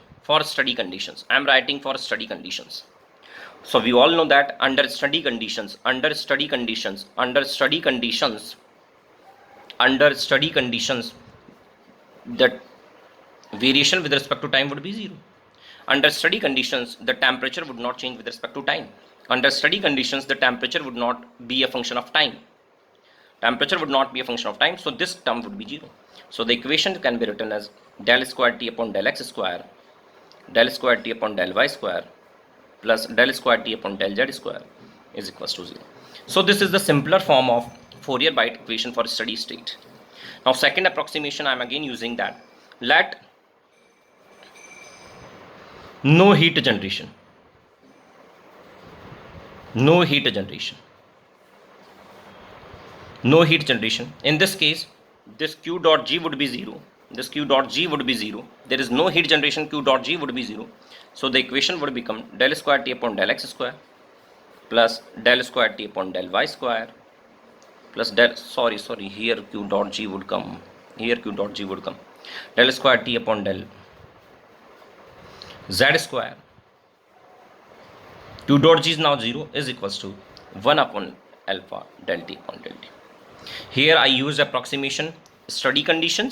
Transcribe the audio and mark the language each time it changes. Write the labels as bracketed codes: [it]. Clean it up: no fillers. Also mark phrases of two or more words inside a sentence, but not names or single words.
[en] For steady conditions, I am writing for steady conditions. So we all know that under steady conditions, that variation with respect to time would be 0. Under steady conditions, the temperature would not change with respect to time. Under steady conditions, the temperature would not be a function of time. So this term would be 0. So the equation can be written as del square t upon del x square, del square t upon del y square plus del square T upon del Z square is equals to 0. So this is the simpler form of Fourier-White equation for steady state. Now second approximation, I am again using that. Let no heat generation. No heat generation. No heat generation. In this case, this Q dot G would be 0. This Q dot G would be 0. There is no heat generation, Q dot G would be 0. So the equation would become del square T upon del X square plus del square T upon del Y square plus del, sorry, here Q dot G would come. Here Q dot G would come. Del square T upon del Z square. Q dot G is now 0 is equals to 1 upon alpha del T upon del T. Here I use approximation steady conditions.